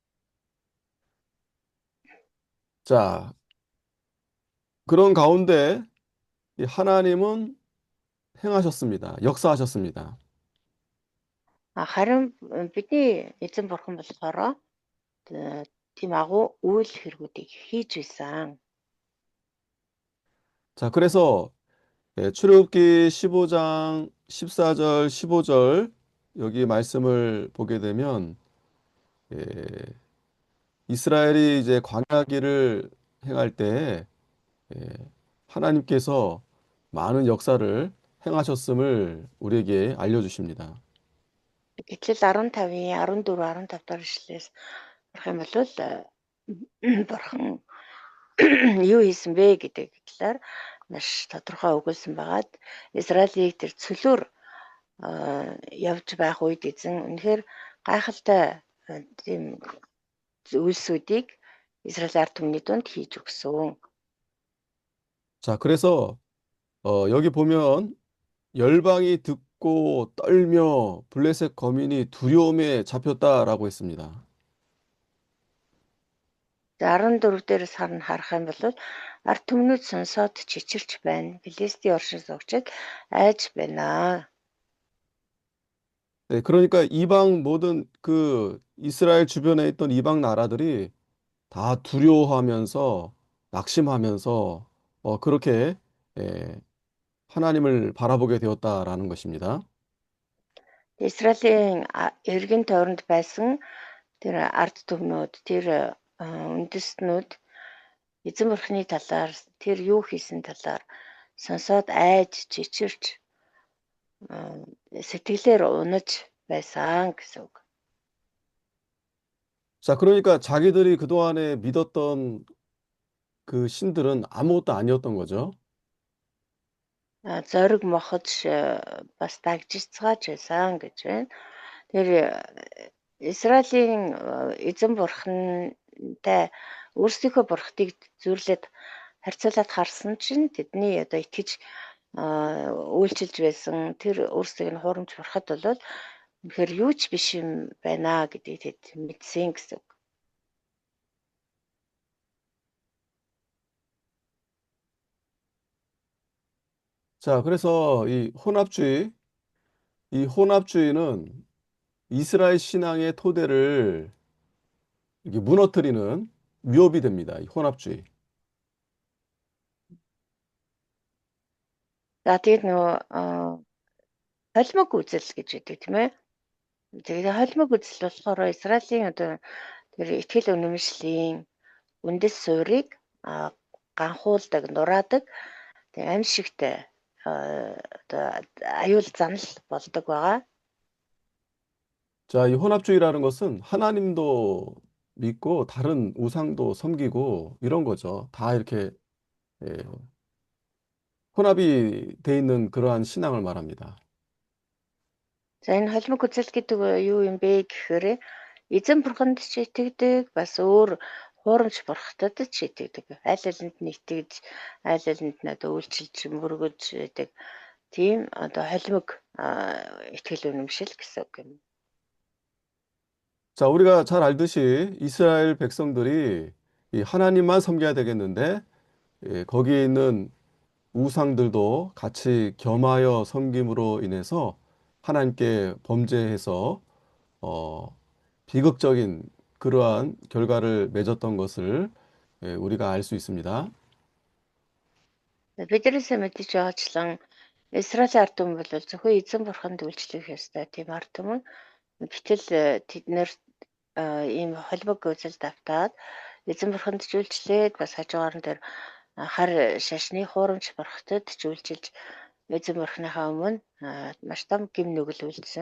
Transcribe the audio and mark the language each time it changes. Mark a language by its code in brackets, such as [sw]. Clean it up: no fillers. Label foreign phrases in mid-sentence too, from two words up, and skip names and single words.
[ko] 자, 그런 가운데 이 하나님은 행하셨습니다. 역사하셨습니다. [mn] Харин бидний эзэн бурхан болохоор тийм агуу үйл хэрэгүүдийг хийж байсан. [ko] 자, 그래서 출애굽기 15장 14절, 15절 여기 말씀을 보게 되면 예, 이스라엘이 이제 광야길을 행할 때 예, 하나님께서 많은 역사를 행하셨음을 우리에게 알려주십니다. [mn] Гэтэл 15-ийн 14, 15 дахь ишлээс харах юм бол бурхан юу хийсэн бэ гэдэг талаар маш тодорхой өгүүлсэн байгаад Израилийг тэр цөлөөр явж байх үед эзэн үнэхээр гайхалтай тийм үйлсүүдийг Израиль ард түмний дунд хийж өгсөн. [ko] 자, 그래서 여기 보면 열방이 듣고 떨며 블레셋 거민이 두려움에 잡혔다라고 했습니다. [mn] 14 дээрээс харах юм бол ард түмнүүд сонсоод чичирч байна. Филистийн оршин суугчид айж байна. [ko] 네, 그러니까 이방 모든 그 이스라엘 주변에 있던 이방 나라들이 다 두려워하면서 낙심하면서 그렇게 예, 하나님을 바라보게 되었다라는 것입니다. [mn] Израилийн эргэн тойронд байсан тэр ард түмнүүд, тэр үндэстнүүд эзэн бурхны талаар тэр юу хийсэн талаар сонсоод айж чичирч сэтгэлээр унаж байсан гэсэн үг. [ko] 자, 그러니까 자기들이 그동안에 믿었던 그 신들은 아무것도 아니었던 거죠. [mn] Зориг мохож бас дагжицгааж байсан гэж байна. Тэр Израилийн эзэн бурхантай өөрсдийнхөө бурхтыг зүрлээд харьцуулаад харсан чинь тэдний одоо итгэж үйлчилж байсан тэр өөрсдийг нь хуурамч бурхад бол үнэхээр юу ч биш юм байна гэдгийг тэд мэдсэн гэсэн үг. [ko] 자, 그래서 이 혼합주의는 이스라엘 신앙의 토대를 이게 무너뜨리는 위협이 됩니다. 이 혼합주의. [mn] За тэгээд нөгөө холимог үзэл гэж байдаг тийм ээ. Тэгээд холимог үзэл болохоор Израилийн одоо тэр итгэл үнэмшлийн үндэс суурийг ганхуулдаг, нураадаг тэг аимшигтай одоо аюул занал болдог байгаа. [ko] 자, 이 혼합주의라는 것은 하나님도 믿고 다른 우상도 섬기고 이런 거죠. 다 이렇게 예, 혼합이 돼 있는 그러한 신앙을 말합니다. [mn] За энэ холимог үзэл гэдэг юу юм бэ гэхээр эзэн бурханд ч итгэдэг, бас өөр хуурамч бурхтад ч итгэдэг. Аль алинд нь итгэж, аль алинд нь одоо үйлчилж мөргөж байдаг. Тийм одоо холимог итгэл үнэмшил гэсэн үг юм. [ko] 자, 우리가 잘 알듯이 이스라엘 백성들이 이 하나님만 섬겨야 되겠는데 거기에 있는 우상들도 같이 겸하여 섬김으로 인해서 하나님께 범죄해서 비극적인 그러한 결과를 맺었던 것을 우리가 알 수 있습니다. [mn] Биднээсээ мэдэж байгаачлан Израилийн ард түмэн бол зөвхөн эзэн бурханд үйлчлэх ёстой тийм ард түмэн. Гэтэл тэд нэр ийм холбог үзэл давтаад эзэн бурханд ч үйлчлээд бас хажуугаар нь тэр хар шашны хуурамч бурхтад ч үйлчилж эзэн бурхныхаа өмнө маш том гим нүгэл үйлдсэн.